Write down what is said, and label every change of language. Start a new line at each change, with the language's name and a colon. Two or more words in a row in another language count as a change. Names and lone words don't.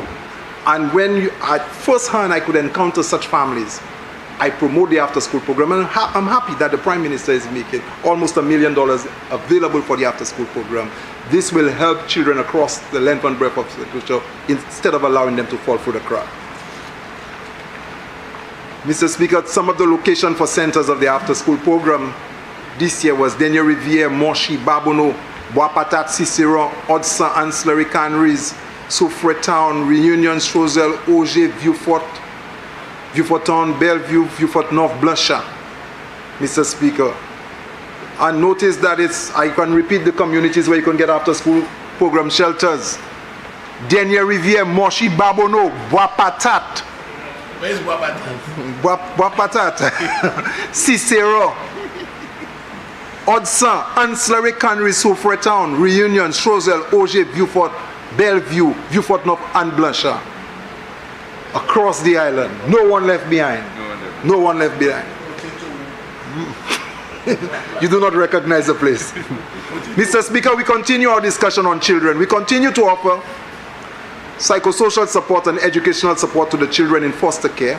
English: And when at first hand I could encounter such families, I promote the after-school program, and I'm happy that the Prime Minister is making almost $1 million available for the after-school program. This will help children across the length and breadth of the culture instead of allowing them to fall through the crack. Mr. Speaker, some of the location for centers of the after-school program this year was Denier Riviere, Moshi, Babono, Boapatat, Cicero, Odsa, Ancillary Canneries, Soufre Town, Reunion, Choiseul, Auger, Vieux-Fort Town, Bellevue, Vieux-Fort North, Blanchard. Mr. Speaker, and notice that I can repeat the communities where you can get after-school program shelters. Denier Riviere, Moshi, Babono, Boapatat. Where's Boapatat? Boapatat. Cicero. Odsa, Ancillary Canneries, Soufre Town, Reunion, Choiseul, Auger, Vieux-Fort, Bellevue, Vieux-Fort North, and Blanchard. Across the island. No one left behind. No one left behind. You do not recognize the place. Mr. Speaker, we continue our discussion on children. We continue to offer psychosocial support and educational support to the children in foster care.